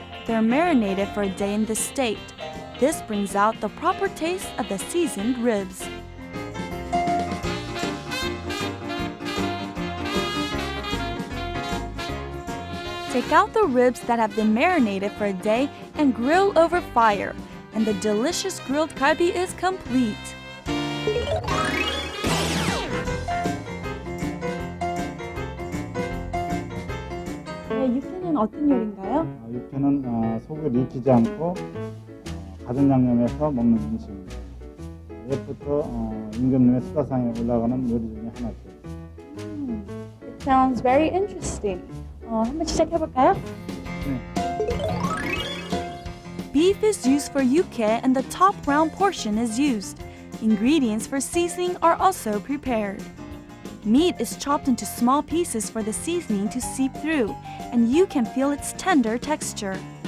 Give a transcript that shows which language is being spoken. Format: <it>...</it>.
<en>They're marinated for a day in this state. This brings out the proper taste of the seasoned ribs. Take out the ribs that have been marinated for a day and grill over fire, and the delicious grilled galbi is complete.</en> <ko>네, 육회는 어떤 요리인가요? 육회는 속을 익히지 않고 가진 양념해서 먹는 음식입니다. 옛부터 임금님의 수다상에 올라가는 요리 중에 하나죠.</ko> <en>It sounds very interesting.</en> <ko>한번 시작해볼까요?</ko> <en>Beef is used for yukke and the top round portion is used. Ingredients for seasoning are also prepared. Meat is chopped into small pieces for the seasoning to seep through, and you can feel its tender texture.</en>